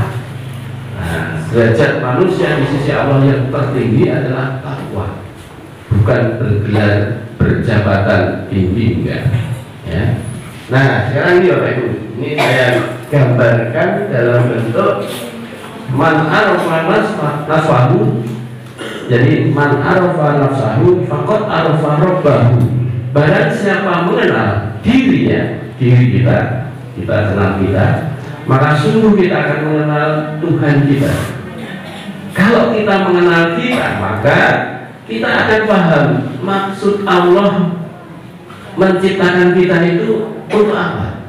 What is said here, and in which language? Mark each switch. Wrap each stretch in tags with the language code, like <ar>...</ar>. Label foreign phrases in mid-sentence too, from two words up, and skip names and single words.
<id>Nah, derajat manusia di sisi Allah yang tertinggi adalah takwa, bukan bergelar berjabatan tinggi, enggak ya. Nah sekarang ini Bapak Ibu, ini saya gambarkan dalam bentuk</id> <ar>من عرف نفسه. Jadi من عرف نفسه فقد عرف ربه.</ar> <id>Barang siapa mengenal dirinya, diri kita kenal kita, maka sungguh kita akan mengenal Tuhan kita. Kalau kita mengenal kita, maka kita akan paham maksud Allah menciptakan kita itu untuk apa?</id>